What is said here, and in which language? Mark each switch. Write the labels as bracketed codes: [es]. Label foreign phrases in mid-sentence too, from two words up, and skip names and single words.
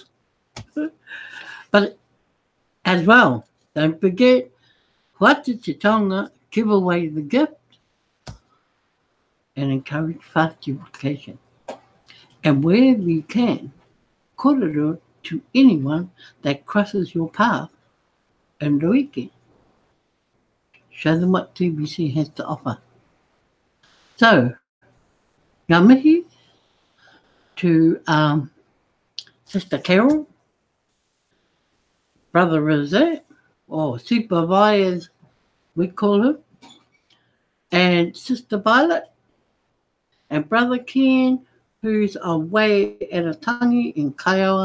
[en] But as well, don't forget, Whatu Te Tonga, give away the gift and encourage fast duplication. And wherever you can, korero to anyone that crosses your path in the weekend. Show them what TBC has to offer. So, [mi] ngā mihi [en] to Sister Carol, Brother Rosette, or Supervisor as we call him, and Sister Violet, and Brother Ken, who's away at a tangi in Kaiawa.